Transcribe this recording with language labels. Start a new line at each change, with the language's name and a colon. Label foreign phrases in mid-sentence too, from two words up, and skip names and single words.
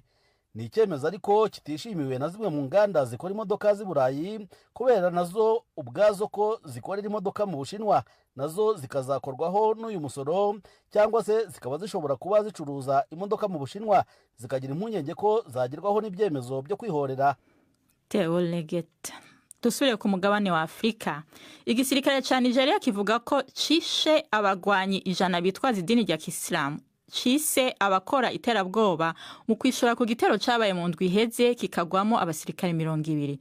Kinyarwanda: Ni icyemezo ariko kitishimiwe na zimwe mu nganda zikora imodoka z'Iburayi kubera nazo ubwazo ko zikorera imodoka mu Bushinwa nazo zikazakorwaho n'uyu musoro cyangwa se zikaba zishobora kuba zicuruza imodoka mu Bushinwa zikagira impungenge ko zagerwaho n'ibyemezo byo kwihorera. Theo Leget.
Rundi: Dusubire ku mugabane wa Afrika. Igisirikare ca Nigeria kivuga ko cishe abagwanyi 100 bitwaza idini rya Kisilamu. Cise abakora iterabwoba mu kwishora ku gitero cabaye mu ndwi iheze kikagwamo abasirikare 200.